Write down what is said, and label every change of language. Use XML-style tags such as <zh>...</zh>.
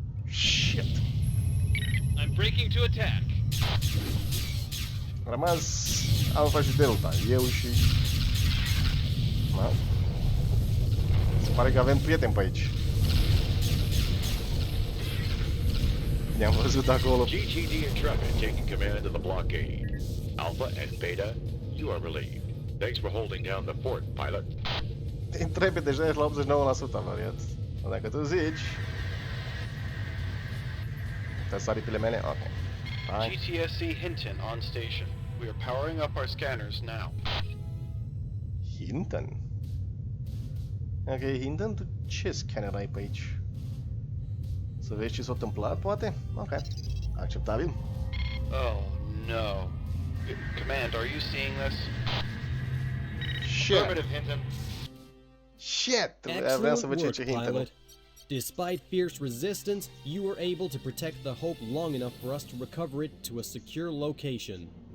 <en>Shit. I'm breaking to attack.</en> <ro>A rămas Alpha și Delta. Eu și... Da. Se pare că avem prieteni pe aici. Ne-am văzut acolo.</ro> <en>GTD Intrepid taking command of the blockade. Alpha and Beta, you are relieved. Thanks for holding down the fort, pilot.</en> <ro>Intrepid deja ești la 89% avariat. Dacă tu zici... Te-a aripile mele? Ok. Hai.</ro> <en>GTSC Hinton on station. We are powering up our scanners now. Hinton?</en> <ro>Ok, Hinton, tu ce scanner ai pe aici? Să vezi ce s-a întâmplat, poate? Ok. Acceptabil.</ro> <en>Oh, no. Command, are you seeing this? Shit. Affirmative, Hinton. Shit! Excellent work, pilot. Despite fierce resistance, you were able to protect the Hope long enough for us to recover it to a secure location.</en>